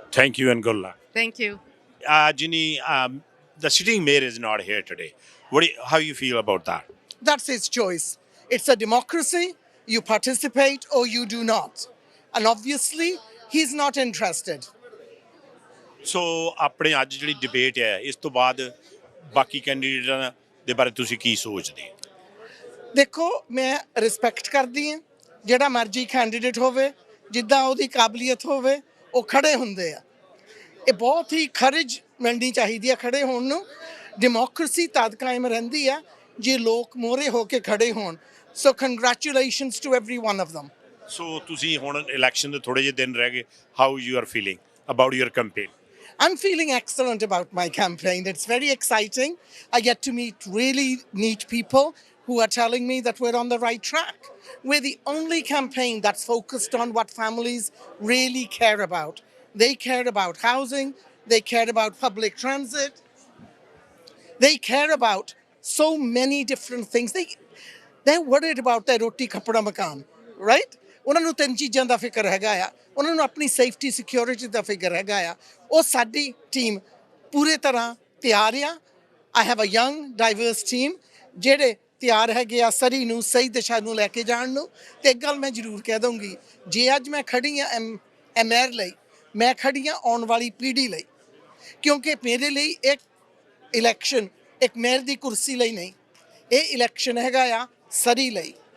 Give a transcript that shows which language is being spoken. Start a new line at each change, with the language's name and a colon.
English: Thank you and good luck. Thank you. Ginny, the sitting mayor is not here today. How you feel about that? That's his choice. It's a democracy. You participate or you do not. And obviously, he's not interested.
Punjabi: ਸੋ ਆਪਣੇ ਅੱਜ ਜਿਹੜੀ debate ਹੈ ਇਸ ਤੋਂ ਬਾਅਦ ਬਾਕੀ ਕੈਂਡੀਡੇਟਾਂ ਦੇ ਬਾਰੇ ਤੁਸੀਂ ਕੀ ਸੋਚਦੇ? ਦੇਖੋ, ਮੈਂ ਰਿਸਪੈਕਟ ਕਰਦੀ ਹਾਂ, ਜਿਹੜਾ ਮਰਜ਼ੀ ਕੈਂਡੀਡੇਟ ਹੋਵੇ, ਜਿੱਦਾਂ ਉਹਦੀ ਕਾਬਲੀਅਤ ਹੋਵੇ, ਉਹ ਖੜੇ ਹੁੰਦੇ ਆ। ਇਹ ਬਹੁਤ ਹੀ ਖਰਜ ਮਿਲਣੀ ਚਾਹੀਦੀ ਹੈ ਖੜੇ ਹੋਣ ਨੂੰ। ਡੈਮੋਕ੍ਰੇਸੀ ਤਦ ਕਾਇਮ ਰਹਿੰਦੀ ਆ ਜੇ ਲੋਕ ਮੋਹਰੇ ਹੋ ਕੇ ਖੜੇ ਹੋਣ।
English: So congratulations to every one of them।
Punjabi: ਸੋ ਤੁਸੀਂ ਹੁਣ ਇਲੈਕਸ਼ਨ ਦੇ ਥੋੜੇ ਜਿਹੇ ਦਿਨ ਰਹਿ ਗਏ,
English: How you are feeling about your campaign? I'm feeling excellent about my campaign. It's very exciting. I get to meet really neat people who are telling me that we're on the right track. We're the only campaign that's focused on what families really care about. They care about housing. They care about public transit. They care about so many different things. They're worried about their
Hindi: roti kapda makan,
English: right?
Punjabi: ਉਹਨਾਂ ਨੂੰ ਤਿੰਨ ਚੀਜ਼ਾਂ ਦਾ ਫਿਕਰ ਹੈਗਾ ਆ। ਉਹਨਾਂ ਨੂੰ ਆਪਣੀ ਸੇਫਟੀ ਸਿਕਿਉਰਿਟੀ ਦਾ ਫਿਕਰ ਹੈਗਾ ਆ। ਉਹ ਸਾਡੀ ਟੀਮ ਪੂਰੇ ਤਰ੍ਹਾਂ ਤਿਆਰ ਆ।
English: I have a young diverse team
Punjabi: ਜਿਹੜੇ ਤਿਆਰ ਹੈਗੇ ਆ ਸਰੀ ਨੂੰ ਸਹੀ ਦਿਸ਼ਾ ਨੂੰ ਲੈ ਕੇ ਜਾਣ ਨੂੰ। ਤੇ ਇੱਕ ਗੱਲ ਮੈਂ ਜ਼ਰੂਰ ਕਹਿ ਦਊਂਗੀ, ਜੇ ਅੱਜ ਮੈਂ ਖੜੀ ਆ ਐਮਆਰ ਲਈ, ਮੈਂ ਖੜੀ ਆ ਆਉਣ ਵਾਲੀ ਪੀੜ੍ਹੀ ਲਈ, ਕਿਉਂਕਿ ਮੇਰੇ ਲਈ ਇੱਕ ਇਲੈਕਸ਼ਨ ਇੱਕ ਮੇਅਰ ਦੀ ਕੁਰਸੀ ਲਈ ਨਹੀਂ, ਇਹ ਇਲੈਕਸ਼ਨ ਹੈਗਾ ਆ ਸਰੀ ਲਈ।